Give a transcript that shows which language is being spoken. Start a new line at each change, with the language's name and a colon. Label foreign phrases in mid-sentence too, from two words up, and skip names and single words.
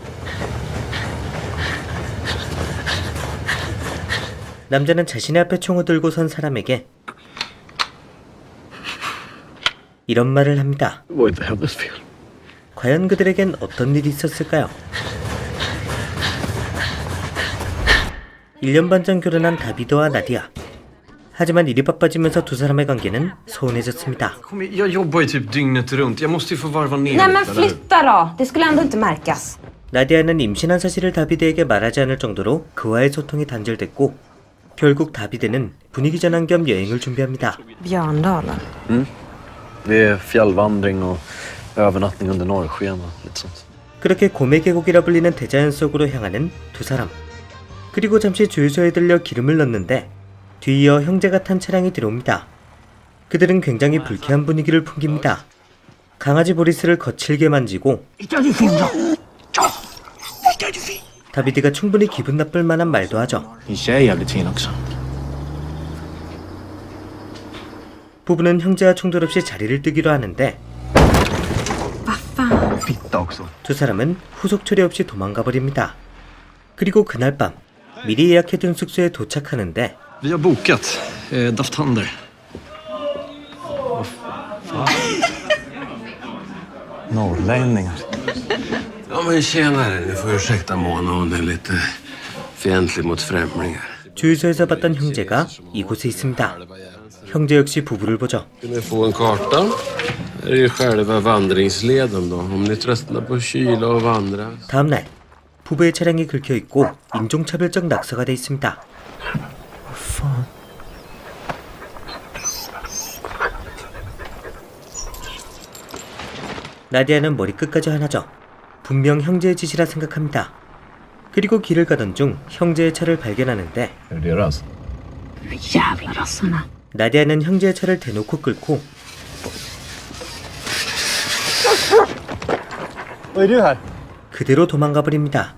Korean: 남자는 자신의 앞에 총을 들고 선 사람에게 이런 말을 합니다. 과연 그들에겐 어떤 일이 있었을까요? 1년 반 전 결혼한 다비드와 나디아. 하지만 일이 바빠지면서 두 사람의 관계는 소원해졌습니다.
Swedish: Jag jobbar ju typ dygnet runt. Jag måste ju få varva ner. Nej men flytta då. Det skulle ändå inte märkas.
Korean: 나디아는 임신한 사실을 다비드에게 말하지 않을 정도로 그와의 소통이 단절됐고 결국 다비드는 분위기 전환 겸 여행을 준비합니다.
Swedish: Björndalen. Det är fjällvandring och övernattning under norrsken och lite sånt.
Korean: 그렇게 고메 계곡이라 불리는 대자연 속으로 향하는 두 사람. 그리고 잠시 주유소에 들려 기름을 넣는데 뒤이어 형제가 탄 차량이 들어옵니다. 그들은 굉장히 불쾌한 분위기를 풍깁니다. 강아지 보리스를 거칠게 만지고 다비드가 충분히 기분 나쁠 만한 말도 하죠. 부부는 형제와 충돌 없이 자리를 뜨기로 하는데 두 사람은 후속 처리 없이 도망가 버립니다. 그리고 그날 밤 미리 예약해둔 숙소에 도착하는데
Swedish: Vi har bokat Daft Handel. Norrlänningar. Ja men tjenare, ni får ursäkta Mona, hon är lite fientlig mot främlingar.
Korean: 주유소에서 봤던 형제가 이곳에 있습니다. 형제 역시 부부를 보죠.
Swedish: Ska ni få en karta? Här är ju själva vandringsleden då, om ni tröttnar på kyla och vandra.
Korean: 다음날 부부의 차량이 긁혀있고 인종차별적 낙서가 돼 있습니다. 나디아는 머리끝까지 화나죠. 분명 형제의 짓이라 생각합니다. 그리고 길을 가던 중 형제의 차를 발견하는데 나디아는 형제의 차를 대놓고 끌고 그대로 도망가 버립니다.